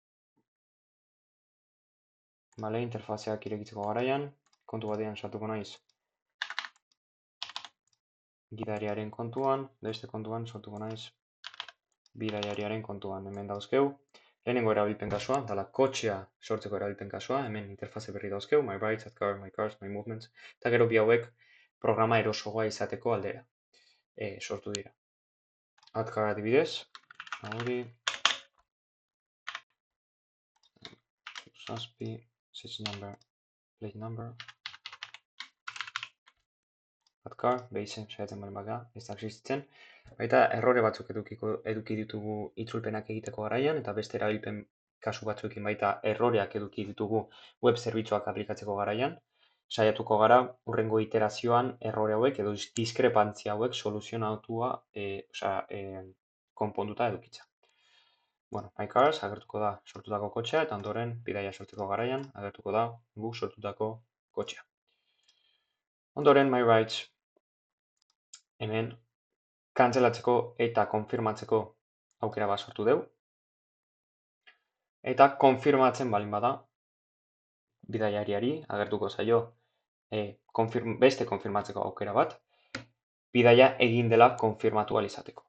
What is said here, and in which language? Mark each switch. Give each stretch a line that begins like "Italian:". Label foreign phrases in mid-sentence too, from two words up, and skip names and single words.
Basque: Bale, interfazeak irekitzeko garaian, kontu batean sartuko naiz gidariaren kontuan, beste kontuan sortuko naiz bidaiariaren kontuan. Hemen dauzkeu, lehenengo erabilpen kasua, dala kotxea sortzeko erabilpen kasua, hemen interfaze berri dauzkeu,
English: my rights, add car, my cars, my movements,
Basque: eta gero bi hauek programa erosogoa izateko aldera sortu dira.
English: Add car
Basque: adibidez, hori, zazpi,
English: search number, plate number, add car,
Basque: behizen saiatzen bali baga, ez da existitzen. Baita errore batzuk eduki ditugu itzulpenak egiteko garaian, eta beste erabilpen kasu batzuekin baita erroreak eduki ditugu web zerbitzuak aplikatzeko garaian. Saiatuko gara, urrengo iterazioan errore hauek edo diskrepantzia hauek soluzionatua, konponduta edukitza. Bueno,
English: my cars
Basque: agertuko da sortutako kotxea, eta ondoren bidaia sortzeko garaian agertuko da guk sortutako kotxea. Ondoren
English: my rights,
Basque: hemen kantzelatzeko eta konfirmatzeko aukera bat sortu dugu. Eta konfirmatzen balin bada, bidaiariari agertuko zaio beste konfirmatzeko aukera bat, bidaia egin dela konfirmatu ahal izateko.